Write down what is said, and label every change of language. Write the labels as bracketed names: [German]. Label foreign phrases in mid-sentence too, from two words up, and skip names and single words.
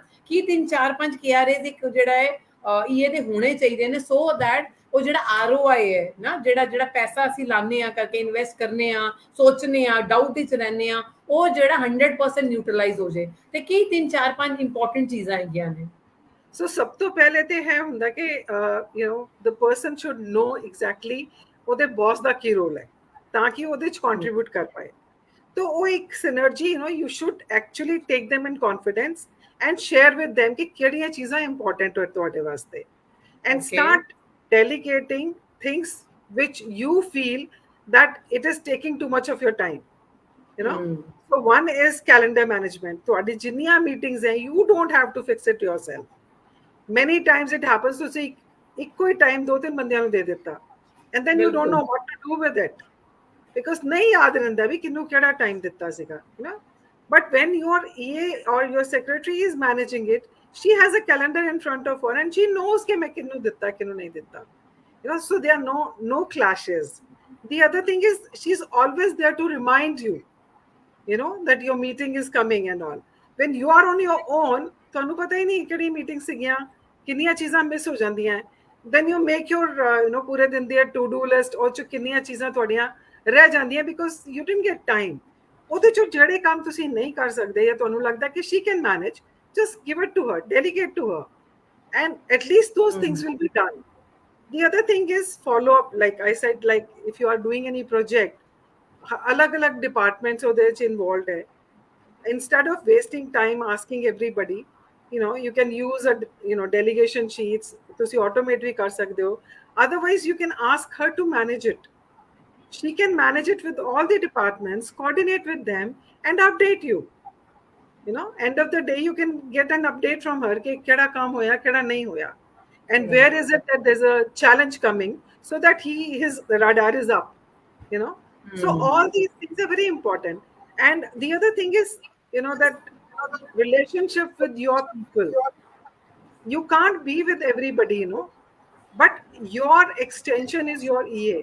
[Punjabi] ਕੀ 3-4-5 KRAs ਇੱਕ ਜਿਹੜਾ ਹੈ ਇਹ ਦੇ ਹੋਣੇ ਚਾਹੀਦੇ ਨੇ [English] so that [Punjabi] ਉਹ ਜਿਹੜਾ ROI ਹੈ ਨਾ ਜਿਹੜਾ ਪੈਸਾ ਅਸੀਂ ਲਾਉਂਦੇ ਆ ਕਰਕੇ ਇਨਵੈਸਟ ਕਰਨੇ ਆ ਸੋਚਨੇ ਆ ਡਾਊਟ ਵਿੱਚ ਰਹਿੰਦੇ ਆ ਉਹ ਜਿਹੜਾ 100% ਨਿਊਟਰਲਾਈਜ਼ ਹੋ ਜਾਏ ਤੇ ਕੀ 3-4-5 ਇੰਪੋਰਟੈਂਟ ਚੀਜ਼ਾਂ ਹੈਗੀਆਂ ਨੇ? ਸੋ ਸਭ ਤੋਂ ਪਹਿਲੇ ਤੇ ਹੈ ਹੁੰਦਾ ਕਿ [English] the person should know exactly [Punjabi] ਉਹਦੇ ਬੌਸ ਦਾ ਕੀ ਰੋਲ ਹੈ ਤਾਂ ਕਿ ਉਹਦੇ ਚ ਕੰਟਰੀਬਿਊਟ ਕਰ ਪਾਏ. ਤੋ ਵੋ ਇੱਕ [English] synergy, you should actually take them in confidence and share with them [Punjabi] ਕਿ ਕਿਹੜੀਆਂ ਚੀਜ਼ਾਂ [English] important [Punjabi] ਹੋ ਤੁਹਾਡੇ ਵਾਸਤੇ [English] and start delegating things which you feel that it is taking too much of your time. So one is calendar management. [Punjabi] ਤੁਹਾਡੀ ਜਿੰਨੀਆਂ [English] meetings हैं, you don't have to fix it yourself. Many times it happens to see [Punjabi] ਇੱਕੋ ਹੀ [English] time [Punjabi] 2-3 ਬੰਦਿਆਂ ਨੂੰ ਦੇ ਦਿੱਤਾ [English] and then you don't know what to do with it. [Punjabi] Because ਨਹੀਂ ਯਾਦ ਰਹਿੰਦਾ ਭੀ ਕਿਹਨੂੰ ਕਿਹੜਾ time ਦਿੱਤਾ ਸੀਗਾ, [English] but when your EA or your secretary is managing it, she has a calendar in front of her and she knows [Punjabi] ਕਿ ਮੈਂ ਕਿਹਨੂੰ ਦਿੱਤਾ ਕਿਹਨੂੰ ਨਹੀਂ ਦਿੱਤਾ, [English] so there are no clashes. The other thing is she's always there to remind you, that your meeting is coming and all. When you are on your own, [Punjabi] ਤੁਹਾਨੂੰ ਪਤਾ ਹੀ ਨਹੀਂ ਕਿਹੜੀ ਮੀਟਿੰਗ ਸੀਗੀਆਂ ਕਿੰਨੀਆਂ ਚੀਜ਼ਾਂ ਮਿਸ ਹੋ ਜਾਂਦੀਆਂ. [English] then you make your [Punjabi] ਪੂਰੇ ਦਿਨ ਦੀ [English] to do list [Punjabi] ਉਹ ਚ ਕਿੰਨੀਆਂ ਚੀਜ਼ਾਂ ਤੁਹਾਡੀਆਂ ਰਹਿ ਜਾਂਦੀਆਂ [English] because you didn't get time. [Punjabi] ਉਹਦੇ ਚੋਂ ਜਿਹੜੇ ਕੰਮ ਤੁਸੀਂ ਨਹੀਂ ਕਰ ਸਕਦੇ ਜਾਂ ਤੁਹਾਨੂੰ ਲੱਗਦਾ ਕਿ [English] she can manage, just give it to her, delegate to her, and at least those things will be done. The other thing is follow up. Like I said, like if you are doing any project, [Punjabi] alag departments ਉਹਦੇ ਚ involved ਹੈ. [English] Instead of wasting time asking everybody, you can use a delegation sheets. [Punjabi] ਤੁਸੀਂ automate ਵੀ ਕਰ ਸਕਦੇ ਹੋ. [English] Otherwise you can ask her to manage it. She can manage it with all the departments, coordinate with them and update you. End of the day you can get an update from her [Punjabi] ਕਿ ਕਿਹੜਾ ਕੰਮ ਹੋਇਆ ਕਿਹੜਾ ਨਹੀਂ ਹੋਇਆ [English] and where is it that there's a challenge coming so that his radar is up. So all these things are very important. And the other thing is that relationship with your people. You can't be with everybody, but your extension is your EA.